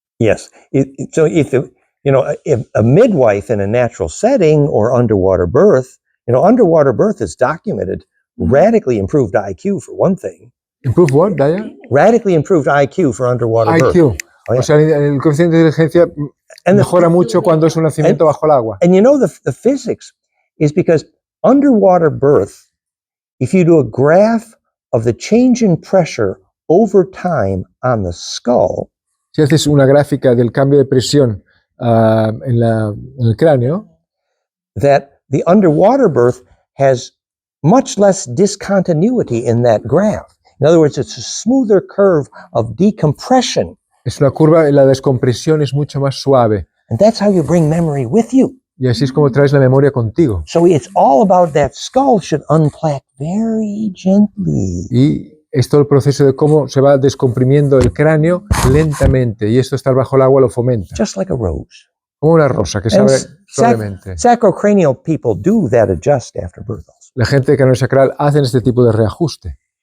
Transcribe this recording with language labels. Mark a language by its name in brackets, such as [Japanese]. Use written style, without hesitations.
[English] Yes. So if a midwife in a natural setting or underwater birth, underwater birth is documented, radically improved IQ for one thing. improve what, Daya? Radically improved IQ for underwater birth. IQ. Oh, yeah. [Spanish] O sea, el coeficiente de inteligencia [English] And [Spanish] mejora mucho cuando es un nacimiento bajo el agua. [English] And the physics is because underwater birth, if you do a graph of the change in pressure over time on the skull, [Spanish] Si haces una gráfica del cambio de presión en el cráneo, [English] that the underwater birth has much less discontinuity in that graph. In other words, it's a smoother curve of decompression. [Spanish] es una curva, la descompresión es mucho más suave. [English] And that's how you bring memory with you. [Spanish] Y así es como traes la memoria contigo. [English] So it's all about that skull should unplaque very gently. [Spanish] Y es todo el proceso de cómo se va descomprimiendo el cráneo lentamente. Y esto estar bajo el agua lo fomenta. [English] Just like a rose. [Spanish] Como una rosa que se [English] And [Spanish] abre suavemente. [English] sacrocranial people do that adjust after birth also. [Spanish] La gente de cráneo sacral hacen este tipo de reajuste.